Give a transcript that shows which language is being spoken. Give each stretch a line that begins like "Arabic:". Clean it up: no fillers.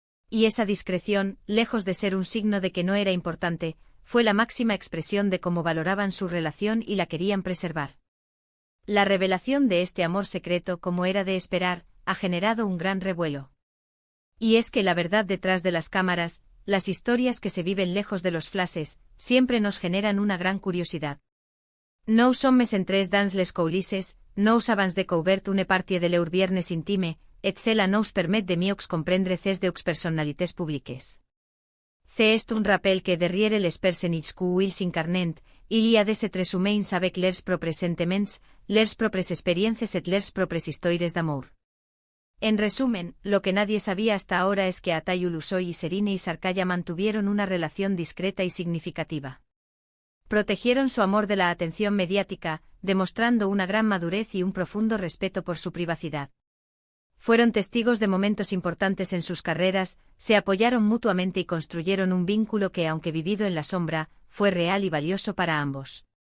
Spanish: Y esa discreción, lejos de ser un signo de que no era importante, fue la máxima expresión de cómo valoraban su relación y la querían preservar. La revelación de este amor secreto, como era de esperar, ha generado un gran revuelo. Y es que la verdad detrás de las cámaras, las historias que se viven lejos de los flashes, siempre nos generan una gran curiosidad.
French: Nous sommes en tres dans les coulisses, nous avons découvert une partie de leur viernes intime, et cela nous permet de mieux comprendre ces deux personnalités publiques. C'est un rappel que derrière les personnages qu'ils incarnent, il y a des êtres humains avec leurs propres sentiments, leurs propres expériences et leurs propres histoires d'amour.
Spanish: En resumen, lo que nadie sabía hasta ahora es que Atay Ulusoy y Serini y Sarkaya mantuvieron una relación discreta y significativa. Protegieron su amor de la atención mediática, demostrando una gran madurez y un profundo respeto por su privacidad. Fueron testigos de momentos importantes en sus carreras, se apoyaron mutuamente y construyeron un vínculo que, aunque vivido en la sombra, fue real y valioso para ambos.